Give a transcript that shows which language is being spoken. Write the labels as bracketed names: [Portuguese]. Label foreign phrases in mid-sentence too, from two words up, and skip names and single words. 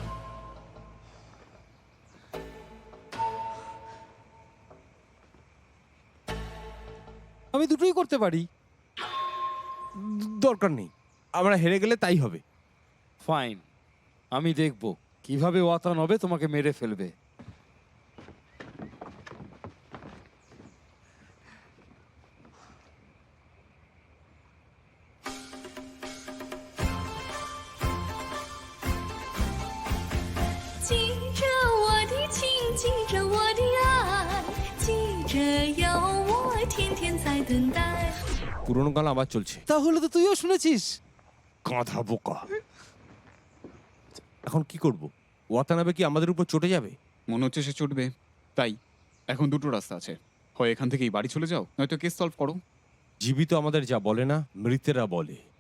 [Bangla] আমি দুটোই করতে পারি। দরকার নেই, আমরা হেরে গেলে তাই হবে। ফাইন, আমি দেখব কিভাবে ওয়াতানাবে তোমাকে মেরে ফেলবে। [Chinese] 记着我的情，记着我的爱，记着有我天天在等待。 [Bangla] পুরোনো গান আবার চলছে। তাহলে তো তুইও শুনেছিস। কাঁথা বোকা। এখন কি করব? ওয়াতানাবে কি আমাদের উপর চটে যাবে? মনে হচ্ছে সে চটবে। তাই এখন দুটো রাস্তা আছে, হয় এখান থেকেই বাড়ি চলে যাও, নয়তো [English] case solve [Bangla] করো। জীবিত আমাদের যা বলে না, মৃতেরা বলে।